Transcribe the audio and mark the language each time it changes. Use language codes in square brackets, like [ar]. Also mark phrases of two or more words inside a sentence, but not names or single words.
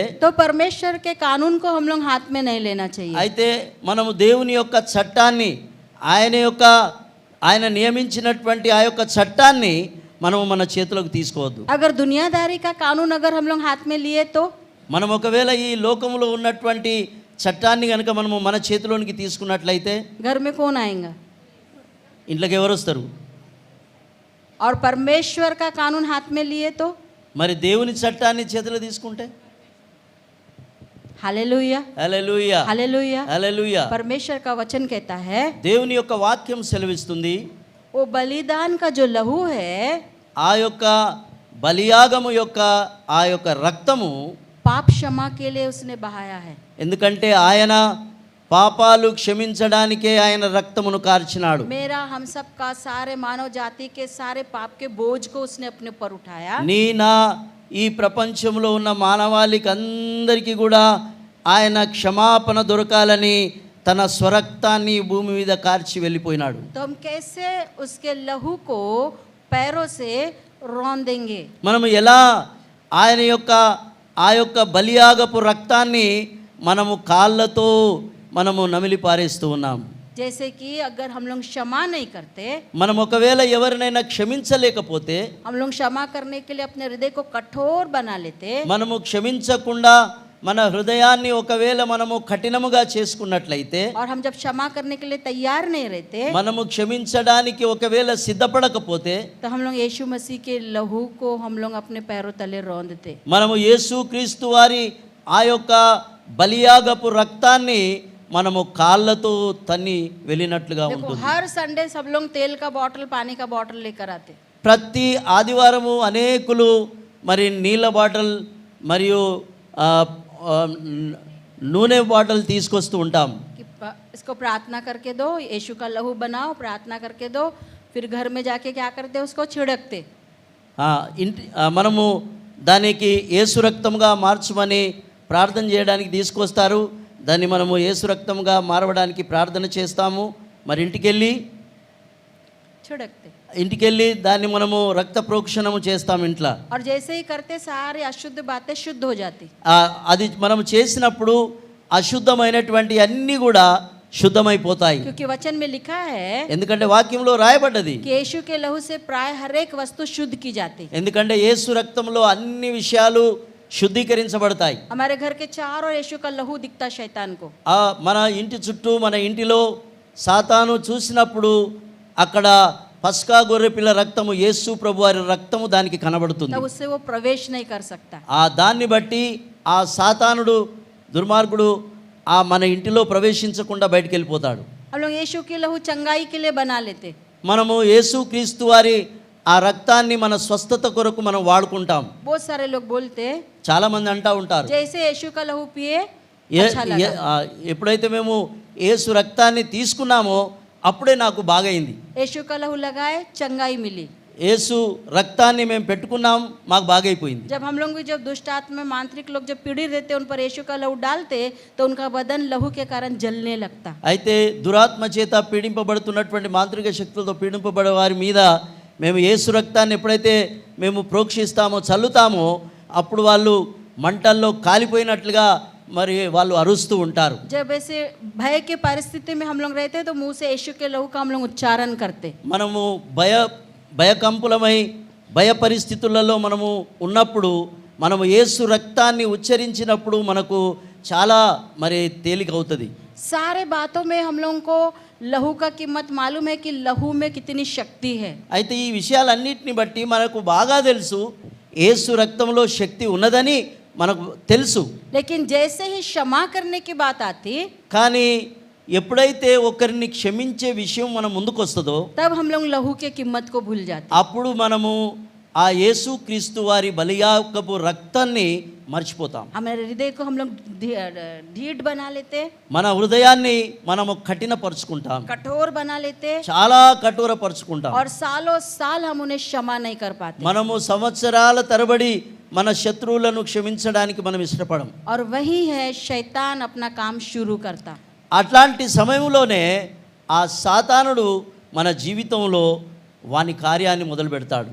[hi] तो परमेश्वर के कानून को हम लोग हाथ में नहीं लेना चाहिए। [te] అయితే మనము దేవుని యొక్క చట్టాన్ని, ఆయన నియమించినటువంటి ఆ యొక్క చట్టాన్ని మనము మన చేతులకు తీసుకోవద్దు. [hi] अगर दुनियादारी का कानून अगर हम लोग हाथ में लिए तो [te] మనం ఒకవేళ ఈ లోకంలో ఉన్నటువంటి చట్టాన్ని కనుక మనము మన చేతిలోనికి తీసుకున్నట్లయితే [hi] घर में कौन आएगा? [te] ఇంట్లోకి ఎవరు వస్తారు? [hi] और परमेश्वर का कानून हाथ में लिए तो [te] మరి దేవుని చట్టాన్ని చేతిలో తీసుకుంటే? [hi] हालेलुया, [te] హల్లెలూయా, [hi] हालेलुया। [te] హల్లెలూయా. [hi] परमेश्वर का वचन कहता है [te] దేవుని యొక్క వాక్యం సెలవిస్తుంది, [hi] वो बलिदान का जो लहू है, [te] ఆ యొక్క బలియాగము యొక్క ఆ యొక్క రక్తము, [hi] पाप क्षमा के लिए उसने बहाया है। [te] ఎందుకంటే ఆయన పాపాలు క్షమించడానికే ఆయన రక్తమును కార్చినాడు. [hi] मेरा हम सब का सारे मानव जाति के सारे पाप के बोझ को उसने अपने ऊपर उठाया। [te] నీ నా ఈ ప్రపంచంలో ఉన్న మానవాళికి అందరికీ కూడా ఆయన క్షమాపణ దొరకాలని తన స్వరక్తాన్ని భూమి మీద కార్చి వెళ్ళిపోయినాడు. [hi] तो हम कैसे उसके लहू को पैरों से रौंदेंगे? [te] మనము ఎలా ఆయన యొక్క ఆ యొక్క బలియాగపు రక్తాన్ని మనము కాళ్ళతో మనము నమిలి పారేస్తూ ఉన్నాం. [hi] जैसे कि अगर हम लोग क्षमा नहीं करते, [te] మనం ఒకవేళ ఎవరినైనా క్షమించలేకపోతే, [hi] हम लोग क्षमा करने के लिए अपने हृदय को कठोर बना लेते, [te] మనము క్షమించకుండా మన హృదయాన్ని ఒకవేళ మనము కఠినముగా చేసుకున్నట్లయితే, [hi] और हम जब क्षमा करने के लिए तैयार नहीं रहते, [te] మనము క్షమించడానికి ఒకవేళ సిద్ధపడకపోతే, [hi] तो हम लोग यीशु मसीह के लहू को हम लोग अपने पैरों तले रौंदते। [te] మనము యేసుక్రీస్తు వారి ఆ యొక్క బలియాగపు రక్తాన్ని మనము కాళ్ళతో తన్ని వెళ్ళినట్లుగా [hi] देखो [te] ఉంటుంది. [hi] हर संडे सब लोग तेल का बॉटल पानी का बॉटल लेकर आते, [te] ప్రతి ఆదివారము అనేకులు మరి నీళ్ళ బాటిల్ మరియు ఆ, ఆ, నూనె బాటిల్ తీసుకొస్తూ ఉంటాం. [hi] कि इसको प्रार्थना करके दो, यीशु का लहू बनाओ, प्रार्थना करके दो, फिर घर में जाके क्या करते, उसको छिड़कते. [te] మనము దానికి యేసు రక్తంగా మార్చమని ప్రార్థన చేయడానికి తీసుకొస్తారు. దాన్ని మనము యేసు రక్తంగా మారవడానికి ప్రార్థన చేస్తాము. మరి [hi] छिड़कते. [te] ఇంటికెళ్ళి దాన్ని మనము రక్త ప్రోక్షణము చేస్తాం ఇంట్లో. [hi] और जैसे ही करते सारी अशुद्ध बातें शुद्ध हो जाती. [te] అది మనం చేసినప్పుడు అశుద్ధమైనటువంటి అన్నీ కూడా శుద్ధమైపోతాయి. [hi] क्योंकि वचन में लिखा है [te] ఎందుకంటే వాక్యంలో రాయబడ్డది. [hi] कि यीशु के लहू से प्राय हर एक वस्तु शुद्ध की जाती. [te] ఎందుకంటే యేసు రక్తంలో అన్ని విషయాలు శుద్ధీకరించబడతాయి. [hi] हमारे घर के चारों यीशु का लहू दिखता शैतान को. [te] మన ఇంటి చుట్టూ మన ఇంటిలో సాతాను చూసినప్పుడు అక్కడ పస్కా గొర్రెపిల్ల రక్తము, యేసు ప్రభు వారి రక్తము దానికి కనబడుతుంది. [hi] तब उससे वो प्रवेश नहीं कर सकता. [te] దాన్ని బట్టి ఆ సాతానుడు దుర్మార్గుడు మన ఇంటిలో ప్రవేశించకుండా బయటికి వెళ్ళిపోతాడు. [hi] हम लोग यीशु के लहू चंगाई के लिए बना लेते. [te] మనము యేసు క్రీస్తు వారి ఆ రక్తాన్ని మన స్వస్థత కొరకు మనం వాడుకుంటాం. [hi] बहुत सारे लोग बोलते, [te] చాలా మంది అంటా ఉంటారు, [hi] जैसे यीशु का लहू पिए अच्छा लगा. [te] ఎప్పుడైతే మేము యేసు రక్తాన్ని తీసుకున్నామో అప్పుడే నాకు బాగైంది. [hi] यीशु का लहू लगाए चंगाई मिली. [te] యేసు రక్తాన్ని మేము పెట్టుకున్నాం, మాకు బాగైపోయింది. [hi] जब हम लोग भी जब दुष्ट आत्मा मांत्रिक लोग जब पीड़ित रहते उन पर यीशु का लहू डालते तो उनका बदन लहू के कारण जलने लगता. [te] అయితే దురాత్మ చేత పీడింపబడుతున్నటువంటి మాంత్రిక శక్తులతో పీడింపబడే వారి మీద మేము యేసు రక్తాన్ని ఎప్పుడైతే మేము ప్రోక్షిస్తామో, చల్లుతామో, అప్పుడు వాళ్ళు మంటల్లో కాలిపోయినట్లుగా మరి వాళ్ళు అరుస్తూ ఉంటారు. [hi] जब ऐसे भय के परिस्थिति में हम लोग रहते तो मुंह से यीशु के लहू का हम लोग उच्चारण करते. [te] మనము భయకంపులమై భయ పరిస్థితులలో మనము ఉన్నప్పుడు మనము యేసు రక్తాన్ని ఉచ్చరించినప్పుడు మనకు చాలా మరి తేలిక అవుతుంది. [hi] सारे बातों में हम लोगों को लहू का कीमत मालूम है कि लहू में कितनी शक्ति है. [te] అయితే ఈ విషయాలన్నిటిని బట్టి మనకు బాగా తెలుసు యేసు రక్తంలో శక్తి ఉన్నదని మనకు తెలుసు. [hi] लेकिन जैसे ही क्षमा करने की बात आती [te] కానీ ఎప్పుడైతే ఒకరిని క్షమించే విషయం మన ముందుకు వస్తుందో [hi] तब हम लोग लहू के कीमत को भूल जाते. [te] అప్పుడు మనము ఆ యేసు క్రీస్తు వారి బలియాగపు రక్తాన్ని మర్చిపోతాం. [hi] हमारे हृदय को हम लोग ढीठ बना लेते, [te] మన హృదయాన్ని మనము కఠినపరుచుకుంటాం, [hi] कठोर बना लेते [te] చాలా కఠోరపరుచుకుంటాం. [hi] और सालों साल हम उन्हें क्षमा नहीं कर पाते. [te] మనము సంవత్సరాల తరబడి మన శత్రువులను క్షమించడానికి మనం ఇష్టపడం. [hi] और वही है शैतान अपना काम शुरू करता. [te] అట్లాంటి సమయంలోనే ఆ సాతానుడు మన జీవితంలో వాని కార్యాన్ని మొదలు పెడతాడు.